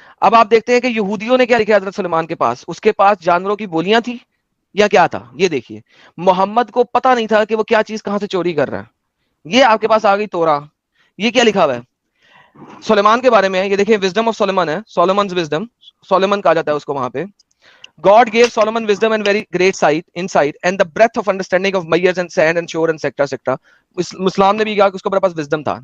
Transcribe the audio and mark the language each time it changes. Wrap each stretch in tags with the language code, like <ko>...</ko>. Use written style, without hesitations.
<ur>اب آپ دیکھتے ہیں کہ یہودیوں نے کیا لکھا حضرت سلیمان کے پاس, اس کے پاس جانوروں کی بولیاں تھی یا کیا تھا؟ یہ دیکھیے, محمد کو پتا نہیں تھا کہ وہ کیا چیز کہاں سے چوری کر رہا ہے. یہ آپ کے پاس آ گئی تورا, یہ کیا لکھا ہوا ہے سلیمان کے بارے میں؟ یہ دیکھیں وزڈم آف سلیمان ہے, سولومنز وزڈم, سولومن کہا جاتا ہے اس کو وہاں پہ.</ur> <en>God gave Solomon wisdom and very great insight and the breadth of understanding of mayors and sand and shore and etc.</en> <ur>Islam ने भी कहा कि उसके पास wisdom था.</ur>